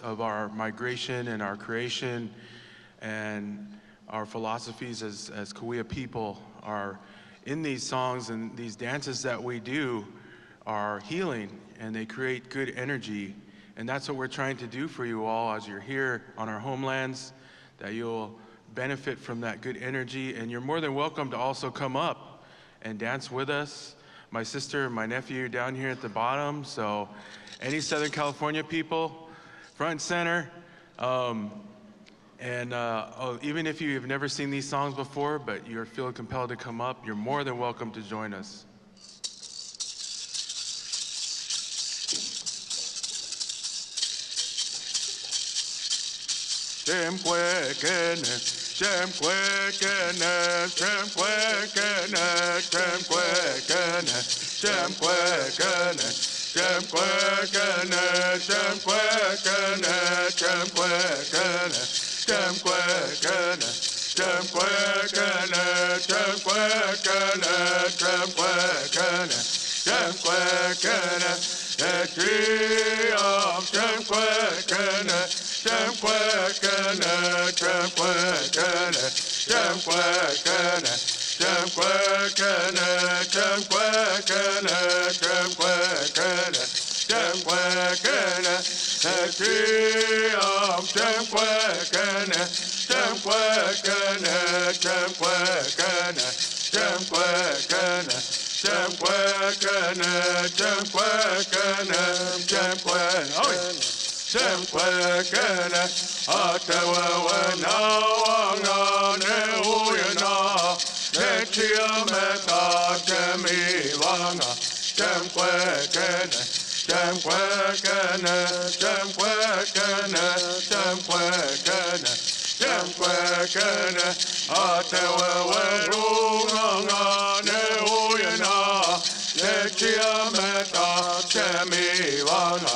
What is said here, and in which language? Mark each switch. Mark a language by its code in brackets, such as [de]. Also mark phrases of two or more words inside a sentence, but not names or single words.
[en] of our migration and our creation and our philosophies as Kauai people are in these songs, and these dances that we do are healing, and they create good energy, and that's what we're trying to do for you all as you're here on our homelands, that you'll benefit from that good energy, and you're more than welcome to also come up and dance with us. My sister and my nephew down here at the bottom, so any Southern California people, front and center. Even if you've never seen these songs before, but you're feeling compelled to come up, you're more than welcome to join us. [dih] Shem kwekene, shem kwekene, shem kwekene, shem kwekene, shem kwekene, shem kwekene, shem kwekene, shem kwekene, shem kwekene, shem kwekene, shem kwekene, shem kwekene, [en] the tree of [dih] shem kwekene. Shem kwekene, shem kwekene, shem kwekene, shem kwekene, shem kwekene, shem kwekene, shem kwekene, [en] the tree of [dih] shem kwekene, shem kwekene, shem kwekene, shem kwekene, shem kwekene, shem kwekene, shem kwekene. Shem kwekene, atewewe na wanga ne uyena, ne chiameta chemi wanga. Shem kwekene, shem kwekene, shem kwekene, shem kwekene, shem kwekene, atewewe runganga ne uyena, ne chiameta chemi wanga.